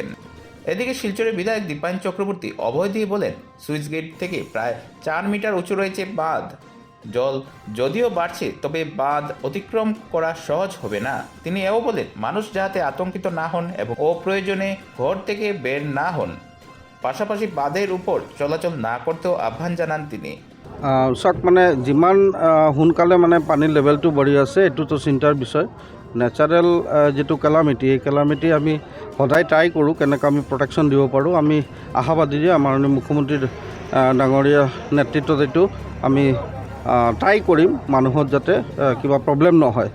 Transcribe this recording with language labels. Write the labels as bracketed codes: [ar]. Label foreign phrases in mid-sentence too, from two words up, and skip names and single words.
[bn] এদিকে শিলচরের বিধায়ক দীপায়ন চক্রবর্তী অভয় দিয়ে বলেন, সুইচ গেট থেকে প্রায় 4 মিটার উঁচু রয়েছে বাঁধ। জল যদিও বাড়ছে, তবে বাঁধ অতিক্রম করা সহজ হবে না। তিনি এও বলেন, মানুষ যাতে আতঙ্কিত না হন এবং অপ্রয়োজনে ঘর থেকে বের না হন, পাশাপাশি বাঁধের উপর চলাচল না করতেও আহ্বান জানান তিনি। [as] চাওক মানে যিমান সোনকালে মানে পানীৰ লেভেলটো বাঢ়ি আছে এইটোতো চিন্তাৰ বিষয়। নেচাৰেল যিটো কেলামিটি, এই কেলামিটি আমি সদায় ট্ৰাই কৰোঁ কেনেকৈ আমি প্ৰটেকশ্যন দিব পাৰোঁ। আমি আশাবাদী যে আমাৰ মুখ্যমন্ত্ৰীৰ ডাঙৰীয়া নেতৃত্বত এইটো আমি ট্ৰাই কৰিম, মানুহত যাতে কিবা প্ৰব্লেম নহয়।